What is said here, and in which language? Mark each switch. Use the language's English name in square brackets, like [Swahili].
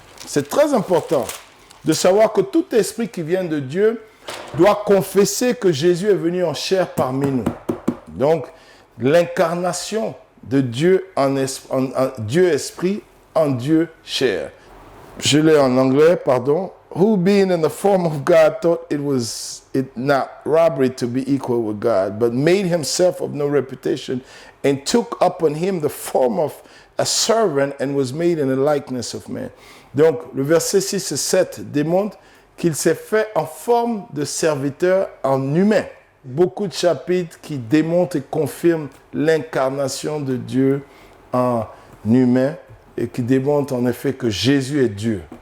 [French] C'est très important de savoir que tout esprit qui vient de Dieu doit confesser que Jésus est venu en chair parmi nous. Donc, l'incarnation de Dieu Dieu esprit en Dieu chair. Je l'ai en anglais, pardon. [English] Who being in the form of God thought it not robbery to be equal with God, but made himself of no reputation and took upon him the form of a servant and was made in the likeness of man. [French] Donc, le verset 6 et 7 démontre qu'il s'est fait en forme de serviteur en humain. Beaucoup de chapitres qui démontrent et confirment l'incarnation de Dieu en humain et qui démontrent en effet que Jésus est Dieu.